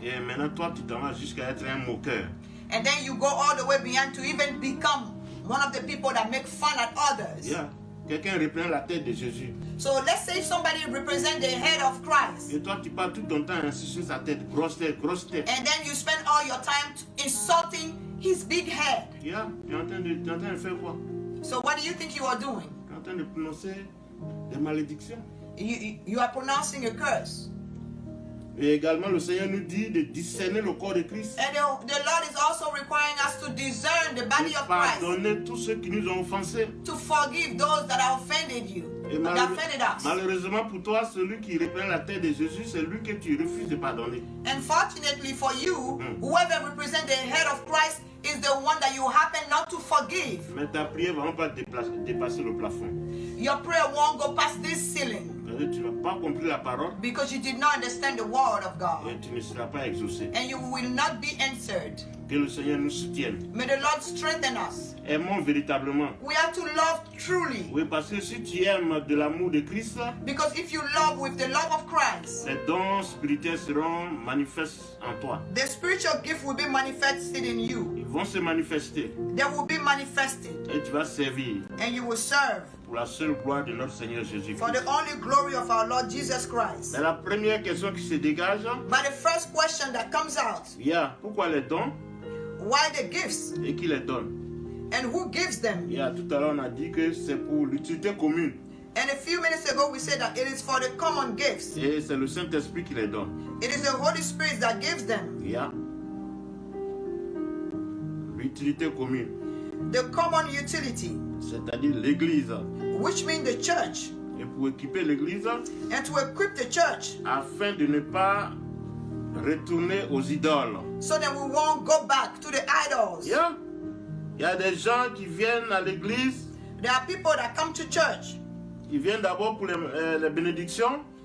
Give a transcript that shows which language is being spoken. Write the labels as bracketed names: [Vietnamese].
[French] Et maintenant, toi, tu t'en vas jusqu'à être un moqueur. [English] And then you go all the way beyond to even become one of the people that make fun at others. Yeah. [French] Quelqu'un reprend la tête de Jésus. [English] So let's say somebody represents the head of Christ, [French] Et toi, tu passes tout ton temps à insister sur sa tête. Grosse tête, grosse tête. [English] and then you spend all your time insulting his big head. Yeah. [French] Tu es en train de faire quoi? [English] So what do you think you are doing? [French] Tu es en train de prononcer des malédictions. [English] You are pronouncing a curse. [French] Et également, le Seigneur nous dit de discerner le corps de Christ. [English] And the Lord is also requiring us to discern the body [French] De [English] of Christ, [French] pardonner tous ceux qui nous ont offensés. [English] to forgive those that have offended you, [French] Et [English] that offended us. [French] malheureusement pour toi, celui qui reprend la tête de Jésus, c'est lui que tu refuses de pardonner. [English] Unfortunately for you, whoever represents the head of Christ is the one that you happen not to forgive. [French] Mais ta prière ne va pas dépasser le plafond. [English] Your prayer won't go past this ceiling [French] C'est-à-dire, tu n'as pas compris la parole [English] because you did not understand the word of [French] et [English] God, [French] tu ne seras pas exaucé. [English] and you will not be answered. [French] Que le Seigneur nous soutienne. [English] May the Lord strengthen us. [French] Aimons véritablement. [English] We have to love truly, [French] Oui, parce que si tu aimes de l'amour de Christ, [English] because if you love with the love of Christ, [French] les dons spirituels seront manifestes en toi. [English] the spiritual gift will be manifested in you. [French] Ils vont se manifester [English] They will be manifested, [French] et tu vas servir [English] and you will serve [French] pour la seule gloire de notre Seigneur [English] for [French] Jésus-Christ. [English] the only glory of our Lord Jesus Christ. [French] Mais la première question qui se dégage, [English] But the first question that comes out, [French] il y a pourquoi les dons [English] why the gifts [French] et qui les donne. [English] and who gives them? [French] Il y a tout à l'heure on a dit que c'est pour l'utilité commune [English] And a few minutes ago we said that it is for the common gifts. [French] et c'est le Saint-Esprit qui les donne. [English] It is the Holy Spirit that gives them. [French] Il y a l'utilité commune, [English] The common utility, [French] c'est-à-dire l'Église. [English] which means the church. [French] Et pour équiper l'Église, [English] And to equip the church [French] afin de ne pas retourner aux idoles. [English] so that we won't go back to the idols. Yeah. [French] Il y a des gens qui viennent à l'église, [English] There are people that come to church [French] ils viennent d'abord pour les bénédictions,